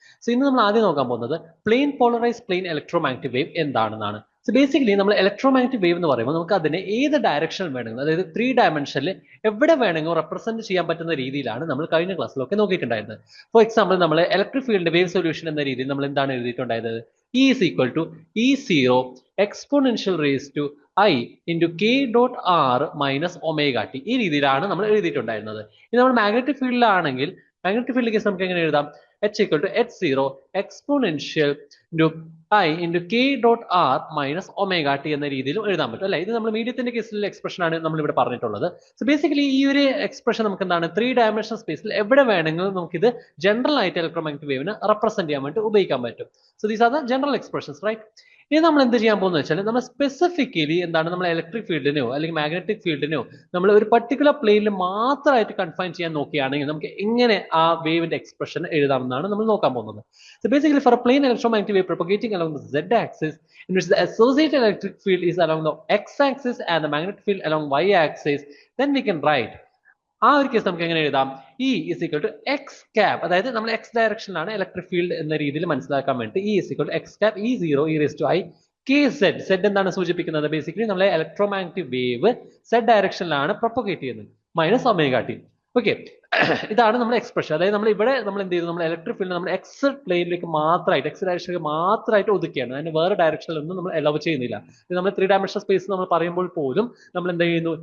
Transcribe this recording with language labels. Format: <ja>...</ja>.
<ml>So ഇന്ന് നമ്മൾ ആദ്യം നോക്കാൻ പോകുന്നത് plain polarised plain electromagnetic wave എന്താണെന്നാണ്. സോ ബേസിക്കലി നമ്മൾ ഇലക്ട്രോമാഗ്നറ്റിക് വേവ് എന്ന് പറയുമ്പോൾ നമുക്ക് അതിനെ ഏത് ഡയറക്ഷനിൽ വേണമെങ്കിലും, അതായത് 3 ഡയമെൻഷനിൽ എവിടെ വേണമെങ്കിലും റെപ്രസെന്റ് ചെയ്യാൻ പറ്റുന്ന രീതിയിലാണ് നമ്മൾ കഴിഞ്ഞ ക്ലാസ്സിലൊക്കെ നോക്കിയിട്ടുണ്ടായിരുന്നത്. ഫോർ എക്സാമ്പിൾ നമ്മൾ ഇലക്ട്രിക് ഫീൽഡ് വേവ് സൊല്യൂഷൻ എന്ന രീതിയിൽ നമ്മൾ എന്താണ് എഴുതിയിട്ടുണ്ടായത്?</ml> <en>E is equal to E0 exponential raised to I into K dot R minus omega t.</en> <ml>ഈ രീതിയിലാണ് നമ്മൾ എഴുതിയിട്ടുണ്ടായിരുന്നത്. ഇനി നമ്മൾ മാഗ്നറ്റിക് ഫീൽഡിലാണെങ്കിൽ മാഗ്നറ്റിക് ഫീൽഡ് കേസ് നമുക്ക് എങ്ങനെ എഴുതാം?</ml> <en>H equal to H0 exponential into I into K dot R minus omega t</en> <ml>എന്ന രീതിയിലും എഴുതാൻ പറ്റും അല്ലെ. ഇത് നമ്മൾ മീഡിയത്തിന്റെ കേസിലുള്ള എക്സ്പ്രഷൻ ആണ് നമ്മൾ ഇവിടെ പറഞ്ഞിട്ടുള്ളത്. സോ ബേസിക്കലി ഈ ഒരു എക്സ്പ്രഷൻ നമുക്ക് എന്താണ് 3 ഡയമെൻഷൻ സ്പേസിൽ എവിടെ വേണമെങ്കിലും നമുക്ക് ഇത് ജനറൽ ആയിട്ട് ഇലക്ട്രോമാഗ്നറ്റിക് വേവിനെ റെപ്രസെന്റ് ചെയ്യാൻ വേണ്ടി ഉപയോഗിക്കാൻ പറ്റും.</ml> <en>So these are the general expressions, right?</en> <ml>ഇനി നമ്മൾ എന്ത് ചെയ്യാൻ പോകുന്നത് വെച്ചാൽ നമ്മൾ സ്പെസിഫിക്കലി എന്താണ് നമ്മൾ ഇലക്ട്രിക് ഫീൽഡിനെയോ അല്ലെങ്കിൽ മാഗ്നറ്റിക് ഫീൽഡിനെയോ നമ്മൾ ഒരു പർട്ടിക്കുലർ പ്ലെയിനിൽ മാത്രമായിട്ട് കൺഫൈൻ ചെയ്യാൻ നോക്കുകയാണെങ്കിൽ നമുക്ക് എങ്ങനെ ആ വേവിന്റെ എക്സ്പ്രഷൻ എഴുതാമെന്നാണ് നമ്മൾ നോക്കാൻ പോകുന്നത്.</ml> <en>So basically for a plane electromagnetic wave propagating along the z axis in which the associated electric field is along the x axis and the magnetic field along y axis, then we can write</en> <ml>ആ ഒരു case നമുക്ക് എങ്ങനെ എഴുതാം?</ml> <en>E is equal to x cap,</en> <ml>അതായത് നമ്മൾ x ഡയറക്ഷനിലാണ് electric field എന്ന രീതിയിൽ മനസ്സിലാക്കാൻ വേണ്ടി</ml> <en>E is equal to x cap E0 e raised to I kz.</en> <ml>z എന്താണ് സൂചിപ്പിക്കുന്നത്? ബേസിക്കലി നമ്മളെ ഇലക്ട്രോമാഗ്നറ്റിക് വേവ് z ഡയറക്ഷനിലാണ് പ്രൊപ്പഗേറ്റ് ചെയ്യുന്നത്, മൈനസ് ഒമേഗ ടി. ഓക്കെ, ഇതാണ് നമ്മുടെ എക്സ്പ്രഷൻ. അതായത് നമ്മൾ ഇവിടെ നമ്മൾ എന്ത് ചെയ്തു? നമ്മൾ ഇലക്ട്രിക് ഫീൽഡ് നമ്മൾ എക്സ് പ്ലെയിനിലേക്ക് മാത്രമായിട്ട് എക്സ് ഡയറക്ഷനിലേക്ക് മാത്രമായിട്ട് ഒതുക്കുകയാണ്. അതിന് വേറെ ഡയറക്ഷനിലൊന്നും നമ്മൾ അലോ ചെയ്യുന്നില്ല. നമ്മൾ 3 ഡയമെൻഷൻ സ്പേസ് നമ്മൾ പറയുമ്പോൾ പോലും നമ്മൾ എന്ത് ചെയ്യുന്നു?</ml>